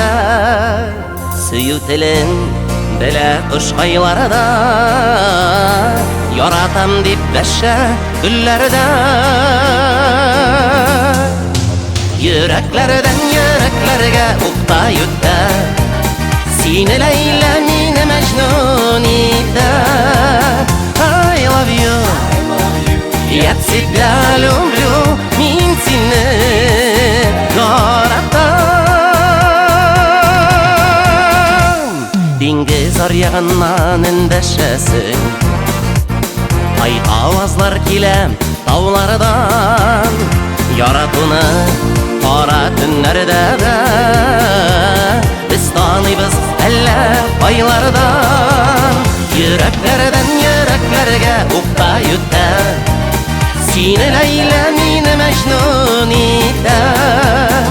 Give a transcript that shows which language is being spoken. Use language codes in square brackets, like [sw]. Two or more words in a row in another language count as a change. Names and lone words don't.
[tt] Сөю телен белә құшқайларда, яратам дип бәшә гөлләрдә. Йөрәкләрдән йөрәкләргә укта йөтә, сине Ләйлә, мине Мәҗнүн итә. [en] I love you, [ru] я тебя люблю, [tt] мин сине яратам. Диңгез аръягыннан эндәшәсең, ай авазлар килә таулардан. Яратуны кара төннәрдә дә без таныйбыз әллә кайлардан. Йөрәкләрдән йөрәкләргә укта йөтә, Seni Leyla, meni Mecnun etəm.